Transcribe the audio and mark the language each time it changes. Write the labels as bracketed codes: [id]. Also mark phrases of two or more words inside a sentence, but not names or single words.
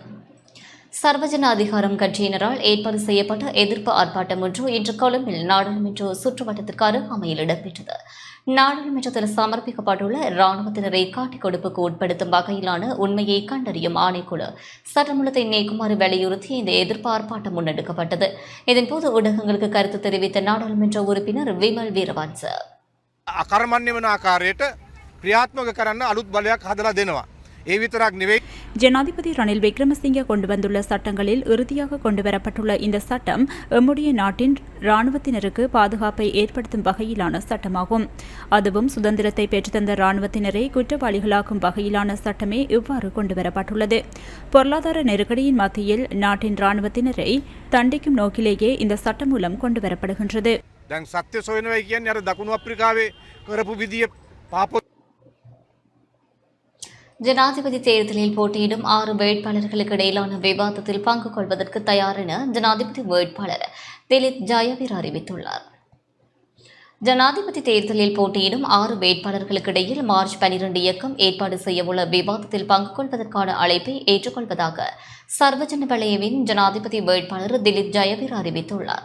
[ta] சர்வஜன அதிகாரம் கட்சியினரால் ஏற்பாடு செய்யப்பட்ட எதிர்ப்பு ஆர்ப்பாட்டம் ஒன்று இன்று கொழும்பில் நாடாளுமன்ற சுற்றுவட்டத்திற்கு அருகாமையில் இடம்பெற்றது. நாடாளுமன்றத்தில் சமர்ப்பிக்கப்பட்டுள்ள இராணுவத்தினரை காட்டிக் கொடுப்புக்கு உட்படுத்தும் வகையிலான உண்மையை கண்டறியும் ஆணைக்குழு சட்டமூலத்தை நீக்குமாறு வலியுறுத்தி இந்த எதிர்ப்பு ஆர்ப்பாட்டம் முன்னெடுக்கப்பட்டது. இதன்போது ஊடகங்களுக்கு கருத்து தெரிவித்த நாடாளுமன்ற உறுப்பினர் விமல் வீரவன்ச [si] අකර්මණ්‍ය වන ආකාරයට ක්‍රියාත්මක කරන්න අලුත් බලයක් හදලා දෙනවා. ඒ විතරක් නෙවෙයි. [ta] ஜனாதிபதி ரணில் விக்ரமசிங்கே கொண்டு வந்துள்ள சட்டங்களில் இறுதியாக கொண்டுவரப்பட்டுள்ள இந்த சட்டம் எம்முடைய நாட்டின் இராணுவத்தினருக்கு பாதுகாப்பை ஏற்படுத்தும் வகையிலான சட்டமாகும். அதுவும் சுதந்திரத்தை பெற்றுத்தந்த இராணுவத்தினரை குற்றவாளிகளாக்கும் வகையிலான சட்டமே இவ்வாறு கொண்டுவரப்பட்டுள்ளது. பொருளாதார நெருக்கடியின் மத்தியில் நாட்டின் இராணுவத்தினரை தண்டிக்கும் நோக்கிலேயே இந்த சட்டம் மூலம் கொண்டுவரப்படுகின்றது. [si] දැන් සත්‍ය සොයනවා කියන්නේ අර දකුණු අප්‍රිකාවේ කරපු විදිය පාප. [ta] ஜனாதிபதி தேர்தலில் போட்டியிடும் 6 வேட்பாளர்களுக்கு இடையிலான விவாதத்தில் பங்கு கொள்வதற்கு தயார் என ஜனாதிபதி வேட்பாளர் திலித் ஜயவீர அறிவித்துள்ளார். ஜனாதிபதி தேர்தலில் போட்டியிடும் 6 வேட்பாளர்களுக்கு இடையில் மார்ச் 12 இயக்கம் ஏற்பாடு செய்யவுள்ள விவாதத்தில் பங்கு கொள்வதற்கான அழைப்பை ஏற்றுக்கொள்வதாக சர்வஜன வலயவின் ஜனாதிபதி வேட்பாளர் திலித் ஜயவீர அறிவித்துள்ளார்.